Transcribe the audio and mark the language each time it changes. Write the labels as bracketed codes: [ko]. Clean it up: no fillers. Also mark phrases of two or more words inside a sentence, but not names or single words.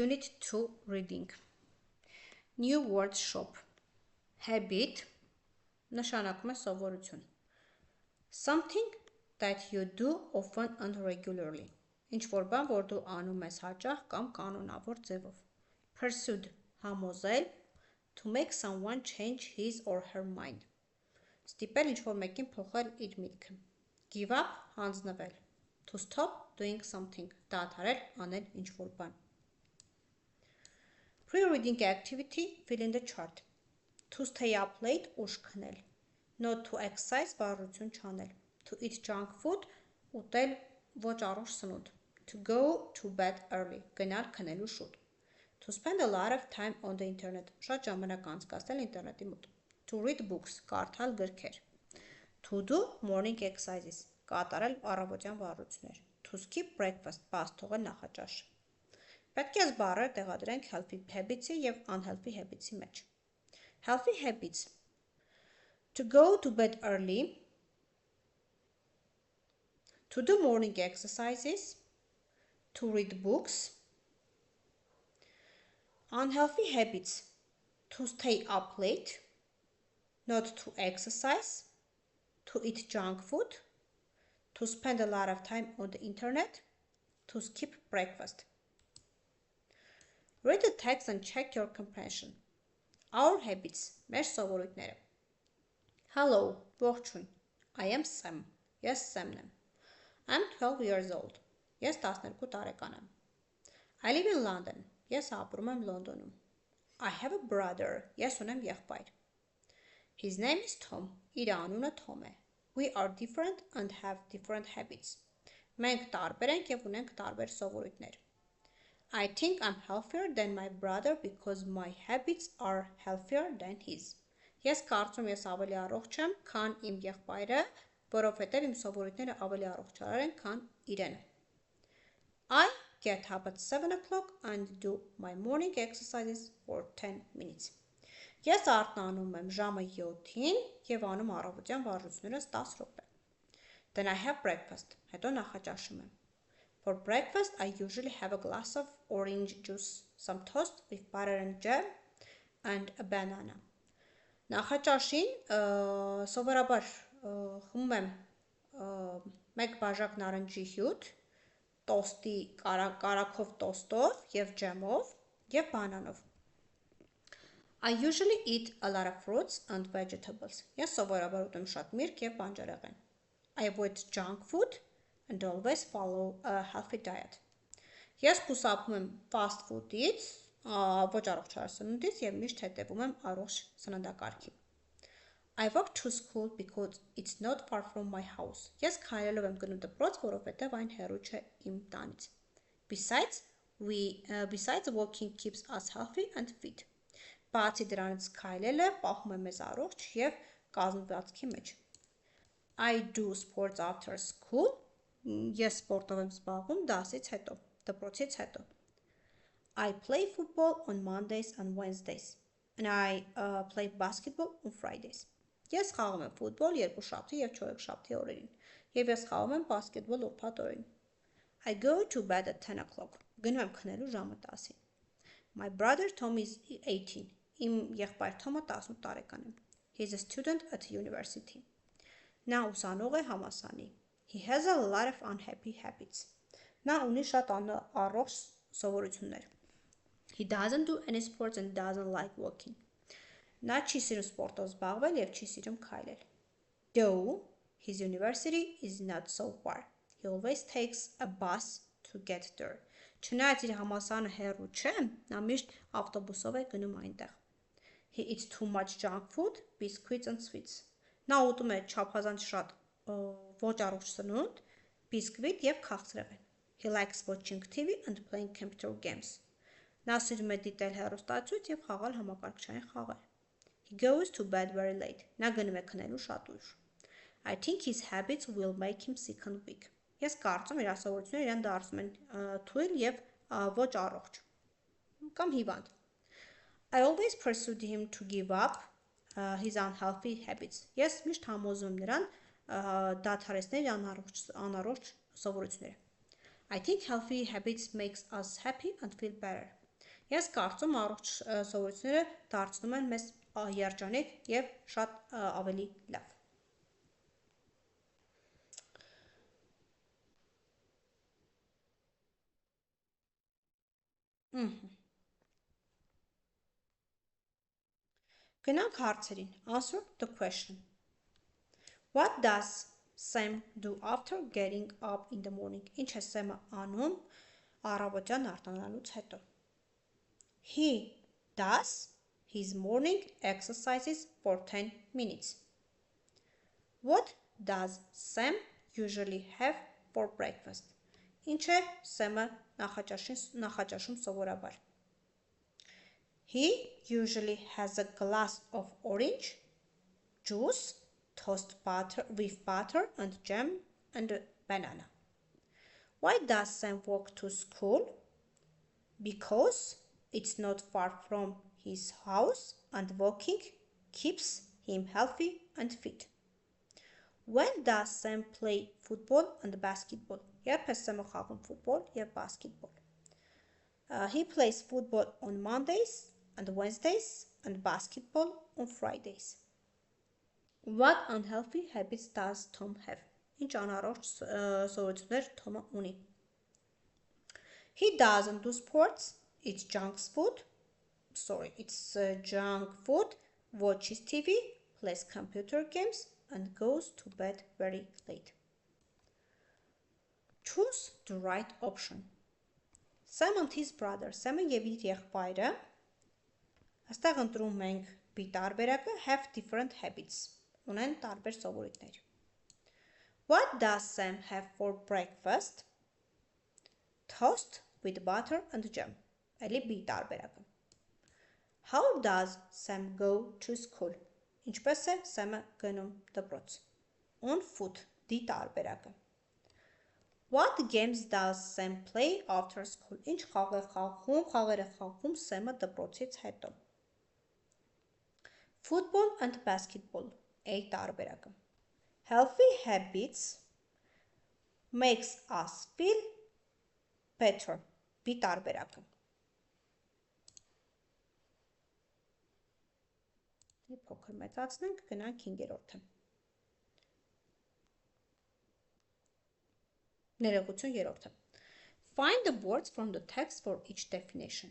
[en] Unit 2 Reading New word shop Habit [hy] նշանակում է սովորություն [en] Something that you do often and regularly [hy] ինչ-որ բան, որ դու անում ես հաճախ կամ կանոնավոր ձևով [en] Pursued համոզել To make someone change his or her mind [hy] Ստիպել ինչ-որ մեկին փոխել իր միտքը [en] Give up հանձնվել To stop doing something [hy] դադարել անել ինչ-որ բան [en] Pre-reading activity fill in the chart To stay up late [hy] ուշ քնել [en] Not to exercise [hy] վարություն չանել [en] To eat junk food ուտել [hy] ոչ առողջ սնունդ [en] To go to bed early [hy] գնալ քնելու շուտ [en] To spend a lot of time on the internet [hy] շատ ժամանակ անցկացնել ինտերնետի մոտ [en] To read books [hy] կարդալ գրքեր [en] To do morning exercises [hy] կատարել առավոտյան վարություններ [en] To skip breakfast [hy] բաց թողել նախաճաշը Պետք է այս բառերը տեղադրենք [en] healthy habits-ի և unhealthy habits-ի մեջ Healthy habits To go to bed early To do morning exercises To read books Unhealthy habits To stay up late Not to exercise To eat junk food To spend a lot of time on the internet To skip breakfast Read the text and check your comprehension Our habits [hy] մեր սովորույթները [en] Hello, ողջույն I am Sam Ես [hy] Sam-ն եմ [en] I'm 12 years old [hy] Ես 12 տարեկան եմ [en] I live in London [hy] Ես ապրում եմ Լոնդոնում [en] I have a brother [hy] Ես ունեմ եղբայր [en] His name is Tom [hy] Իր անունը Tom [en] է We are different and have different habits [hy] Մենք տարբեր ենք և ունենք տարբեր սովորույթներ [en] I think I'm healthier than my brother because my habits are healthier than his [hy] Ես կարծում ես ավելի առողջ եմ, քան իմ եղբայրը, որովհետև իմ սովորույթները ավելի առողջարար են, քան իրենը [en] I get up at 7 o'clock and do my morning exercises for 10 minutes [hy] Ես արթնանում եմ ժամը 7-ին և անում առավոտյան վարժություններս 10 րոպե [en] Then I have breakfast, [hy] հետո նախաճաշում եմ [en] For breakfast, I usually have a glass of orange juice, some toast with butter and jam, and a banana. [hy] Նախաճաշին սովորաբար խմում եմ մեկ բաժակ նարնջի հյութ, տոստի կարագով տոստով և ջեմով և բանանով. [en] I usually eat a lot of fruits and vegetables. [hy] Ես սովորաբար ուտում շատ միրգ և բանջարեղեն. [en] I avoid junk food and always follow a healthy diet. [hy] Ես խուսափում եմ [en] fast food- [hy] ից, ոչ առողջարար սնունդից և միշտ հետևում եմ առողջ սննդակարգի. [en] I walk to school because it's not far from my house. [hy] Ես քայլելով եմ գնում դպրոց, որովհետև այն հեռու չէ իմ տանից. [en] Besides walking keeps us healthy and fit. [hy] Բացի դրանից քայլելը պահում է մեզ առողջ և կազմվածքի մեջ. [en] I do sports after school. [hy] Ես սպորտով եմ զբաղվում դասից հետո, դպրոցից հետո. [en] I play football on Mondays and Wednesdays. And I play basketball on Fridays. [hy] Ես խաղում եմ ֆուտբոլ երկուշաբթի և չորեքշաբթի օրերին, և ես խաղում եմ բասկետբոլ ուրբաթ օրերին. [en] I go to bed at 10 o'clock. [hy] Գնում եմ քնելու ժամը 10-ին. [en] My brother Tom is 18. [hy] Իմ եղբայր Թոմը 18 տարեկան է. [en] He is a student at university. [hy] Նա ուսանող է համալսարանի. [en] He has a lot of unhappy habits. [hy] Նա ունի շատ առողջ սովորություններ. [en] He doesn't do any sports and doesn't like walking. [hy] Նա չի սիրում սպորտով զբաղվել և չի սիրում քայլել. [en] Though his university is not so far. He always takes a bus to get there. [hy] Չնայած իր համալսարանը հեռու չէ, նա միշտ ավտոբուսով է գնում այնտեղ. [en] He eats too much junk food, biscuits and sweets. [hy] Նա ուտում է չափազանց շատ ոչ առողջ սնունդ, բիսկվիտ և քաղցրեղեն. [en] He likes watching TV and playing computer games. [hy] Նա սիրում է դիտել հեռուստացույց և խաղալ համակարգչային խաղեր. [en] He goes to bed very late. [hy] Նա գնում է քնելու շատ ուշ. [en] I think his habits will make him sick and weak. [hy] Ես կարծում իր սովորությունները իրեն դարձնում են թույլ և ոչ առողջ կամ հիվանդ. [en] I always pursued him to give up his unhealthy habits. [hy] Ես միշտ համոզում եմ նրան դադարեցնել անառողջ սովորությունները. [en] I think healthy habits makes us happy and feel better. [hy] Ես կարծում առողջ սովորությունները դարձնում են մեզ երջանիկ և շատ ավելի լավ։ Գնանք հարցերին։ [en] Answer the question. What does Sam do after getting up in the morning? [hy] Ինչ է Սեմը անում առավոտյան արտանալուց հետո? [en] He does his morning exercises for 10 minutes. What does Sam usually have for breakfast? [hy] Ինչ է Սեմը նախաճաշում սովորաբար? [en] He usually has a glass of orange juice, toast butter with butter and jam and banana. Why does Sam walk to school? Because it's not far from his house and walking keeps him healthy and fit. When does Sam play football and basketball? [hy] Երբ է Սեմը խաղում ֆուտբոլ և բասկետբոլ? [en] He plays football on Mondays and Wednesdays and basketball on Fridays. What unhealthy habits does Tom have? [hy] Ինչ անառողջ սովորություններ Թոմը ունի? [en] He doesn't do sports, it's junk food, watches TV, plays computer games and goes to bed very late. Choose the right option. Sam and his brother, [hy] Sam-ը և իր եղբայրը, այստեղ ընտրում ենք B տարբերակը, [en] have different habits, [hy] ունեն տարբեր սովորույթներ։ [en] What does Sam have for breakfast? Toast with butter and jam, [hy] էլի B տարբերակը։ [en] How does Sam go to school? [hy] Ինչպես է Sam-ը գնում դպրոց? [en] On foot, [hy] D տարբերակը։ [en] What games does Sam play after school? [hy] Ինչ խաղեր է խաղում Sam-ը դպրոցից հետո? [en] Football and basketball, [hy] A տարբերակը։ [en] Healthy habits makes us feel better, [hy] B տարբերակը։ Փոքր մեծացնենք, գնանք 5-րդը։ Ներողություն 3-րդը։ [en] Find the words from the text for each definition.